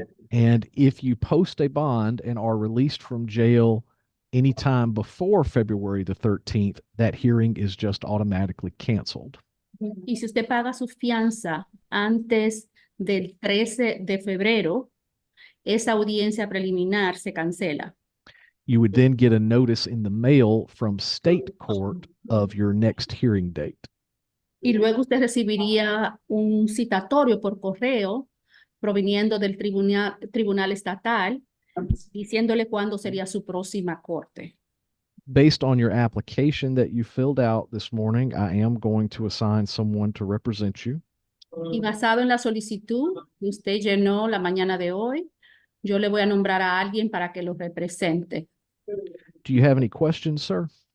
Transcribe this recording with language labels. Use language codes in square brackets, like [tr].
[en] And if you post a bond and are released from jail anytime before February the 13th, that hearing is just automatically canceled. [es] Y si usted paga su fianza antes del 13 de febrero, esa audiencia preliminar se cancela. [en] You would then get a notice in the mail from state court of your next hearing date. [es] Y luego usted recibiría un citatorio por correo proveniendo del tribunal estatal diciéndole cuándo sería su próxima corte. [en] Based on your application that you filled out this morning, I am going to assign someone to represent you. [es] Y basado en la solicitud que usted llenó la mañana de hoy, yo le voy a nombrar a alguien para que lo represente. [en] Do you have any questions, sir?